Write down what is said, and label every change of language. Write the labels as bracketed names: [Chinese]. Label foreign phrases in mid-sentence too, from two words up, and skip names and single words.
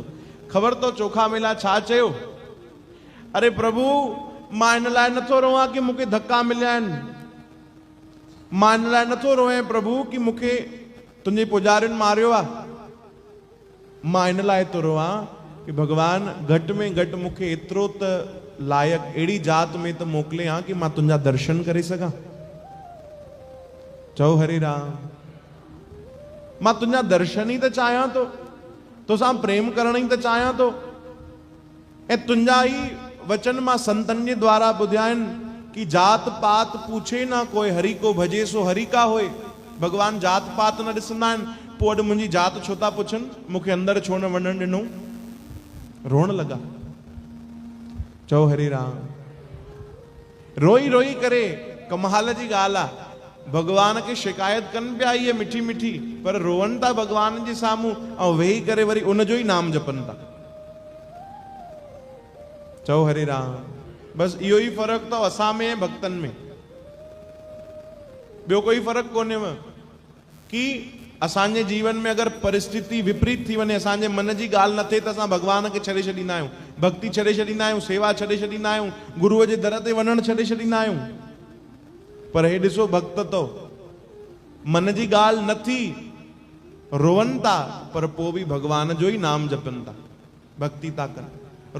[Sindhi] ख़बर तो चोखा मेला छा चयो? अरे प्रभु, मां इन लाइ नथो रोवां कि मूंखे धक्का मिलिया आहिनि, मां इन लाइ नथो रोवां प्रभु कि मूंखे तुंहिंजे पुजारियुनि मारियो आहे। मां इन लाइ थो रोवां कि भगवान घटि में घटि मूंखे एतिरो त लाइक़ अहिड़ी जात में त मोकिले हा कि मां तुंहिंजा दर्शन करे सघां। चओ हरे राम। मां तुंहिंजा दर्शन ई त चाहियां थो, तोसां प्रेम करण ई त चाहियां थो। ऐं तुंहिंजा ई वचन मां संतन जे द्वारा ॿुधिया आहिनि कि [Hindi] जात पात पूछे ना कोई, हरि को भजे सो हरि का होए। [Sindhi] भगवान जात पात न ॾिसंदा आहिनि। पोइ अॼु मुंहिंजी जात छो था पुछनि, मूंखे अंदरि छो न वञणु ॾिनो? रोअण लॻा। चओ हरे राम। रोई रोई करे कमाल जी ॻाल्हि आहे, भगवान खे शिकायत कनि पिया इहे मिठी मिठी, पर रोअनि था भगवान जे साम्हूं ऐं वेही करे वरी उनजो ई नाम जपनि था। चओ हरे राम। बसि इहो ई फ़र्क़ु अथव असां में ऐं भक्तनि में, ॿियो कोई फ़र्क़ु कोन्हेव। कि असांजे जीवन में अगरि परिस्थिति विपरीत थी वञे, असांजे मन जी ॻाल्हि न थिए त असां भगवान खे छॾे छॾींदा आहियूं, भक्ति छॾे छॾींदा आहियूं, सेवा छॾे छॾींदा आहियूं, गुरूअ जे दर ते वञणु छॾे छॾींदा आहियूं। पर हे ॾिसो भक्त तो मन जी ॻाल्हि न थी, रोअनि था, पर पोइ बि भगवान जो ई नाम जपनि था, भक्ति था कनि।